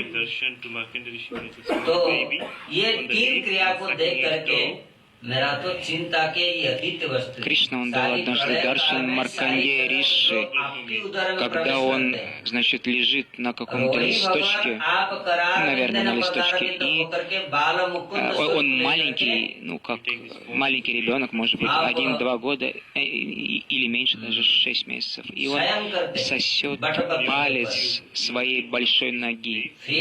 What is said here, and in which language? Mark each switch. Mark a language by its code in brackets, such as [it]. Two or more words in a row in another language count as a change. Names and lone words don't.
[hi] तो ये तीन क्रिया को देख करके मेरा तो चिंता के अतीत वस्तु। [ru] Кришна, он дал однажды даршан Маркандея Риши, когда он, значит, лежит на каком-то листочке, наверное, на листочке, и он маленький, ну, как маленький ребенок, может быть, 1-2 года, или меньше, даже 6 месяцев, и он сосет палец своей большой ноги.